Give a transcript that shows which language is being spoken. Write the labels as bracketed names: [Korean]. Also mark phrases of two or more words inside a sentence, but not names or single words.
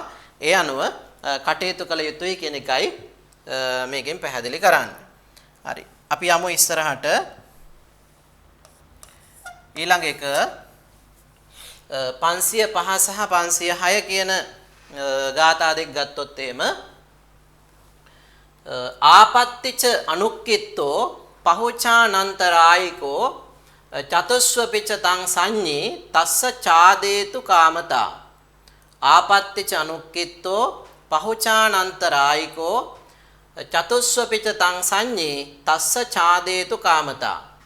[Sinhala] ඒ අනුව කටයුතු කළ යුතුයි කියන එකයි මේකෙන් පැහැදිලි කරන්නේ. හරි. අපි යමු ඉස්සරහට ඊළඟ එක 505 සහ 506 කියන ගාථා දෙක ගත්තොත් එහෙම [Pali] ආපත්තිච අනුක්කිත්තෝ පහුචානන්තරායිකෝ චතුස්වපිච තං සංඤී තස්ස ඡාදේතු කාමතා ආපත්තිච අනුක්කිත්තෝ පහුචානන්තරායිකෝ චතුස්වපිච තං සංඤී තස්ස ඡාදේතු කාමතා